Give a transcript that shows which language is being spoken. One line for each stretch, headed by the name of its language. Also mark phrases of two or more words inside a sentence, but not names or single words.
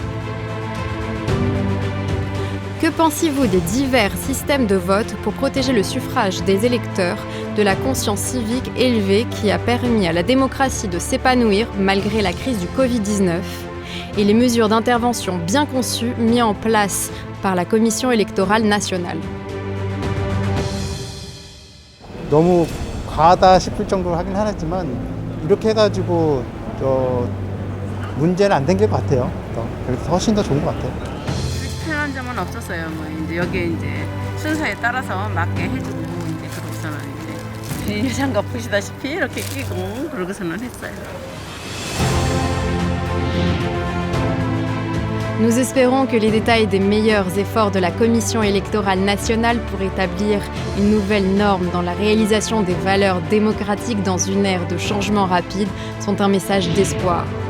French: Que pensez-vous des divers systèmes de vote pour protéger le suffrage des électeurs de la conscience civique élevée qui a permis à la démocratie de s'épanouir malgré la crise du Covid-19 et les mesures d'intervention bien conçues mises en place par la Commission électorale nationale?
Korean: 너무 과하다 싶을 정도로 하긴 하지만 이렇게 해가지고 문제는 안 된 것 같아요. 그래서 훨씬 더 좋은 것 같아요. 불편한 점은 없었어요. 뭐 이제 여기에 이제 순서에 따라서 맞게 해주고 이제 그러고서는 이제 비닐장갑 보시다시피 이렇게 끼고 그러고서는 했어요.
French: Nous espérons que les détails des meilleurs efforts de la Commission électorale nationale pour établir une nouvelle norme dans la réalisation des valeurs démocratiques dans une ère de changement rapide sont un message d'espoir.